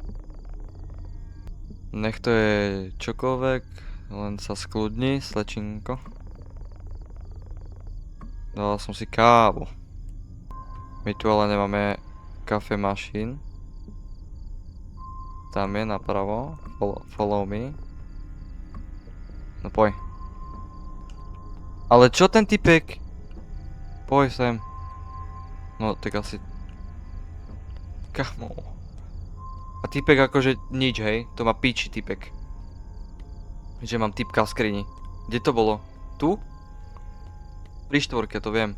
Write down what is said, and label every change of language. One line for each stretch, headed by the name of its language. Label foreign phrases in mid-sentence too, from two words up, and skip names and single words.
Slovak: Nech to je čokoľvek, len sa skľudni, slečinko. Dal som si kávu. My tu ale nemáme kafe machine. Tam je napravo,
English: follow me.
Slovak: No poj. Ale čo ten typek? Poj sem. No tak asi... Kamo. A typek akože nič, hej? To má piči typek. Že mám typka v skrini. Kde to bolo? Tu? Pri štvorke, to viem.